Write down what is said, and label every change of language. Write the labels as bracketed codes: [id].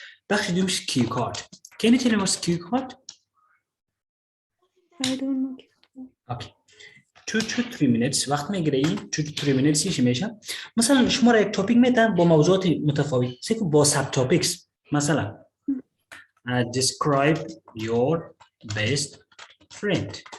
[fa] بخشي دومش [en] cue card. Can you tell me what's cue card? I don't know. Okay. 2 to 3 minutes [fa] وقت میگیره 2 to 3 minutes چی میشه؟ مثلا شما را یک توپیک میدن با موضوعات متفاوت سیکو با سب توپیکس. [en] مثلا describe your best friend.